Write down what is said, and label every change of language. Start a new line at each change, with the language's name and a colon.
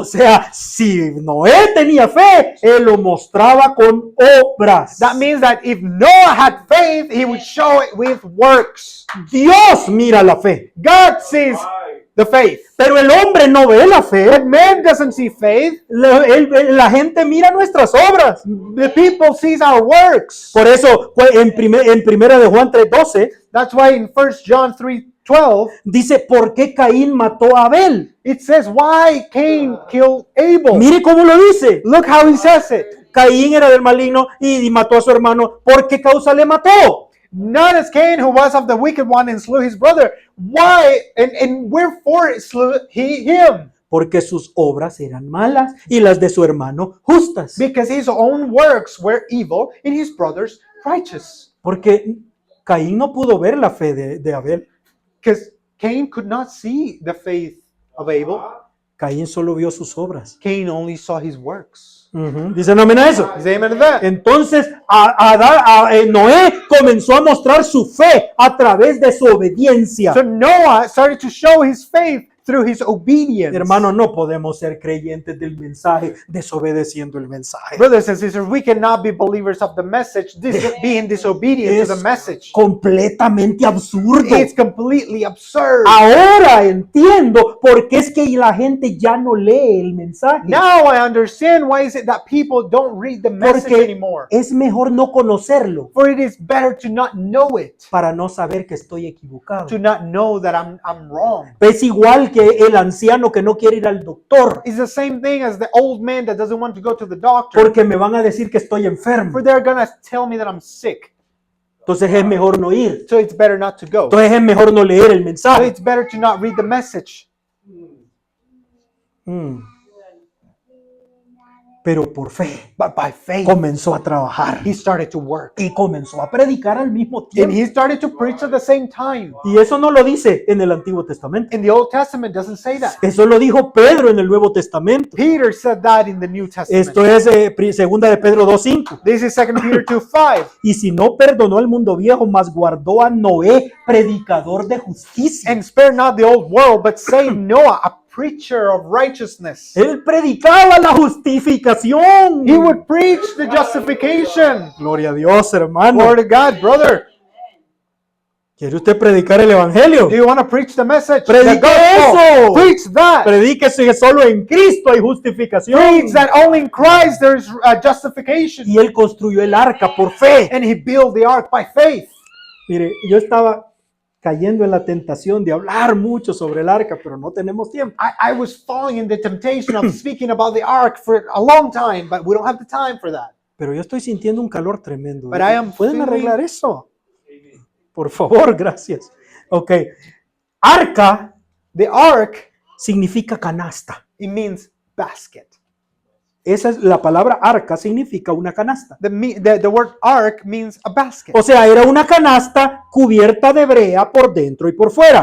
Spanish: O sea, si Noé tenía fe, él lo mostraba con obras.
English: That means that if Noah had faith, he would show it with works.
Spanish: Dios mira la fe,
English: God sees the faith.
Spanish: pero el hombre no ve la fe.
English: But man doesn't see faith.
Spanish: La gente mira nuestras obras.
English: The people sees our works.
Spanish: Por eso, en primera de Juan 3:12,
English: That's why in 1 John 3:12,
Spanish: dice, ¿por qué Caín mató a Abel?
English: it says, why Cain killed Abel?
Spanish: Mire cómo lo dice.
English: Look how he says it.
Spanish: Caín era del maligno y mató a su hermano. ¿Por qué causa le mató?
English: Not as Cain, who was of the wicked one and slew his brother. Why and wherefore slew he him?
Spanish: Porque sus obras eran malas y las de su hermano justas.
English: Because his own works were evil and his brother's righteous.
Spanish: Porque Caín no pudo ver la fe de Abel.
English: Because Cain could not see the faith of Abel.
Spanish: Caín solo vio sus obras.
English: Cain only saw his works.
Spanish: Dicen amén a eso.
English: Is amen to that?
Spanish: Entonces Noé comenzó a mostrar su fe a través de su obediencia.
English: So Noah started to show his faith through his obedience.
Spanish: Hermano, no podemos ser creyentes del mensaje desobedeciendo el mensaje.
English: Brothers and sisters, we cannot be believers of the message, being disobedient to the message.
Spanish: Completamente absurdo.
English: It's completely absurd.
Spanish: Ahora entiendo por qué es que la gente ya no lee el mensaje.
English: Now I understand why is it that people don't read the message
Spanish: Porque
English: anymore.
Spanish: es mejor no conocerlo
English: For it is better to not know it,
Spanish: para no saber que estoy equivocado.
English: to not know that I'm wrong.
Spanish: Es igual que el anciano que no quiere ir al doctor
English: It's the same thing as the old man that doesn't want to go to the doctor.
Spanish: porque me van a decir que estoy enfermo.
English: For they're gonna tell me that I'm sick.
Spanish: Entonces es mejor no ir.
English: So it's better not to go.
Spanish: Entonces es mejor no leer el
English: So
Spanish: mensaje.
English: it's better to not read the message. Mm.
Spanish: Pero por fe
English: But by faith,
Spanish: comenzó a trabajar
English: he started to work.
Spanish: y comenzó a predicar al mismo
English: And
Spanish: tiempo.
English: he started to preach at the same time.
Spanish: Y eso no lo dice en el Antiguo Testamento.
English: In the Old Testament doesn't say that.
Spanish: Eso lo dijo Pedro en el Nuevo Testamento.
English: Peter said that in the New Testament.
Spanish: Esto es segunda de Pedro 2:5.
English: This is 2 Peter 2:5.
Spanish: Y si no perdonó al mundo viejo, mas guardó a Noé, predicador de justicia.
English: And spare not the old world, but save Noah, a preacher of righteousness.
Spanish: Él predicaba la justificación.
English: He would preach the justification.
Spanish: Gloria a Dios, hermano.
English: Glory to God, brother.
Spanish: ¿Quiere usted predicar el evangelio?
English: Do you want to preach the message?
Spanish: Predique
English: The gospel.
Spanish: eso.
English: Preach that.
Spanish: Predíquese que solo en Cristo hay justificación.
English: Preach that only in Christ there is justification.
Spanish: Y él construyó el arca por fe.
English: And he built the ark by faith.
Spanish: Mire, yo estaba cayendo en la tentación de hablar mucho sobre el arca, pero no tenemos tiempo.
English: I was falling in the temptation of speaking about the ark for a long time, but we don't have the time for that.
Spanish: Pero yo estoy sintiendo un calor tremendo.
English: But I am
Spanish: ¿Pueden
English: feeling-
Spanish: arreglar eso? Por favor, gracias. Ok. Arca
English: The ark,
Spanish: significa canasta.
English: it means basket.
Spanish: Esa es la palabra arca, significa una canasta.
English: The word ark means a basket.
Spanish: O sea, era una canasta cubierta de brea por dentro y por fuera.